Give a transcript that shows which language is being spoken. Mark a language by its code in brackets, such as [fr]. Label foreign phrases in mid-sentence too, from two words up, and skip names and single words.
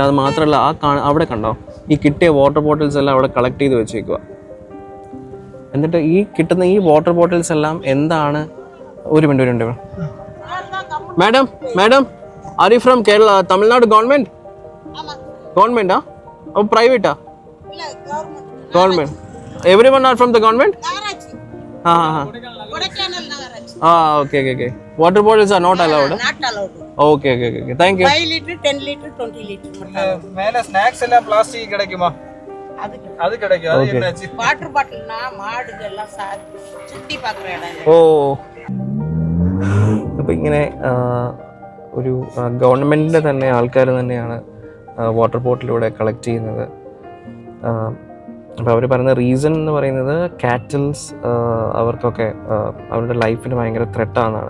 [ml] അത് മാത്രമല്ല അവിടെ കണ്ടോ ഈ കിട്ടിയ [en] water bottles [ml] എല്ലാം അവിടെ കളക്ട് ചെയ്ത് വെച്ചേക്കുക. എന്നിട്ട് ഈ കിട്ടുന്ന ഈ [en] water bottles [ml] എല്ലാം എന്താണ്? ഒരു [en] minute madam madam are you from Kerala Tamil Nadu government? [ml] ഗവൺമെന്റാ? അപ്പോൾ പ്രൈവറ്റാ? ഗവൺമെന്റ്. [en] every one are from the government? Okay. Water bottles are not allowed? Not allowed. Okay. Thank you. 5 liter, 10 liter, 20 liter மட்டும். [ta] மேல ஸ்நாக்ஸ் எல்லாம் பிளாஸ்டிக் கிடைக்குமா? அது கிடைக்கும். அது என்னாச்சு? வாட்டர் பாட்டில்னா மாடுகள் எல்லாம் சுத்தி பார்க்குற இடம். [ml] ഓ, അപ്പോൾ ഇങ്ങനെ ഒരു ഗവൺമെൻറ്റിൻ്റെ തന്നെ ആൾക്കാർ തന്നെയാണ് വാട്ടർ ബോട്ടിലൂടെ കളക്ട് ചെയ്യുന്നത്. അപ്പോൾ അവർ പറയുന്ന റീസൺ എന്ന് പറയുന്നത് കാറ്റൽസ് അവർക്കൊക്കെ അവരുടെ ലൈഫിന് ഭയങ്കര ത്രെട്ടാണെന്നാണ്.